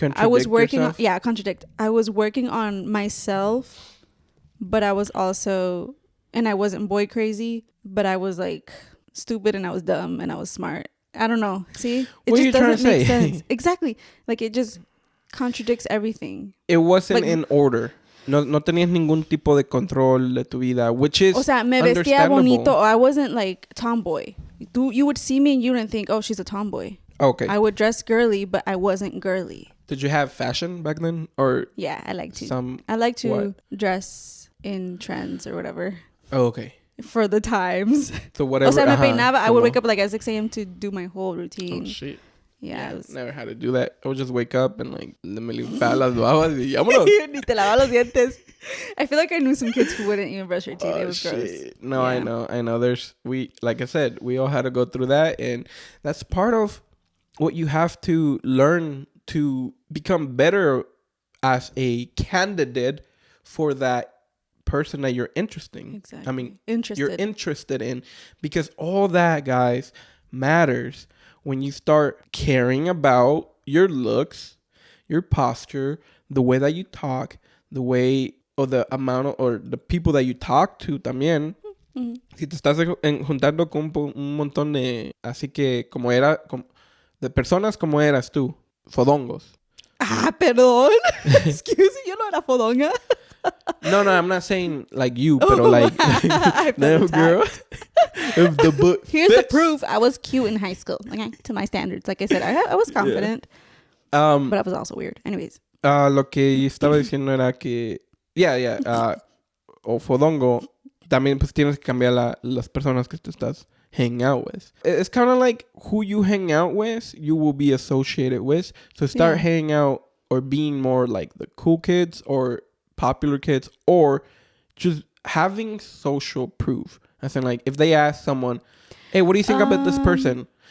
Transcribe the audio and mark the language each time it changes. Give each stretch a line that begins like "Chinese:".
English: I was working on, contradict. I was working on myself, but I was also, and I wasn't boy crazy, but I was like stupid, and I was dumb, and I was smart. I don't know. See? It just doesn't make sense. Exactly. Like, it just contradicts everything. It wasn't in order.
Spanish: No tenías ningún tipo de control de tu vida,
English: which is
Spanish: me vestía bonito.
English: I wasn't like tomboy. You would see me and you wouldn't think, oh, she's a tomboy. Okay. I would dress girly, but I wasn't girly. Did you have fashion back then? Or yeah, I like to dress in trends or whatever. Oh, okay. For the times. So whatever.
Spanish: Me peinaba,
English: I would wake up like at 6 a.m. to do my whole routine. Oh, shit. Yeah, never had to do that. I would just wake up and like
Spanish: me limpiaba las babas y vámonos. Ni te lavaba los dientes.
English: I feel like I knew some kids who wouldn't even brush their teeth. It was gross. No, yeah. I know. Like I said, we all had to go through that, and that's part of what you have to learn to become better as a candidate for that person that you're interesting. Exactly. I mean, you're interested in, because all that, guys, matters when you start caring about your looks, your posture, the way that you talk, the way or the amount of, or the people that you talk to
Spanish: también.
English: Mm-hmm.
Spanish: Si te estás juntando con un montón de, así que de personas como eras tú, fodongos. Ah, perdón.
English: Excuse me,
Spanish: yo no era fodonga.
English: No, I'm not saying like you, but like no, girl. If the book here's the proof. I was cute in high school, okay, to my standards. Like I said, I was confident, but I was also weird. Anyways,
Spanish: lo que estaba diciendo era que o fodongo también pues tienes que cambiar las personas que te estás
English: hanging out with. It's kind of like who you hang out with, you will be associated with. So start hanging out or being more like the cool kids or popular kids, or just having social proof. As in, like, if they ask someone, hey, what do you think about this person?